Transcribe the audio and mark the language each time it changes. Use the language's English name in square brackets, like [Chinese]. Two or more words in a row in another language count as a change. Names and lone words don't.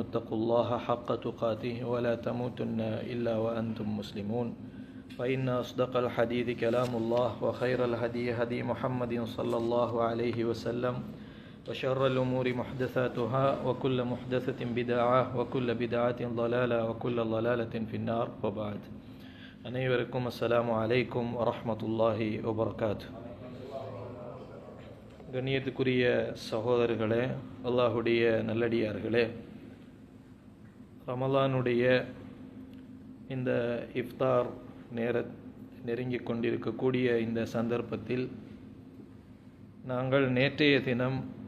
[Arabic] اتقوا الله حق تقاته ولا تموتن إلا وأنتم مسلمون فإن أصدق الحديث كلام الله وخير الهدي هدي محمد صلى الله عليه وسلم وشر الأمور محدثاتها وكل محدثة بدعة وكل بدعة ضلالة وكل ضلالة في النار وبعد அனைவருக்கும் السلام عليكم ورحمة الله وبركاته. [Tamil] கண்ணியத்துக்குரிய சகோதரர்களே, அல்லாஹுடைய நல்லடியார்களே, ரமலானுடைய இந்த இஃப்தார் நெருங்கிக் கொண்டிருக்கக்கூடிய இந்த சந்தர்ப்பத்தில் நாங்கள் நேற்றைய தினம்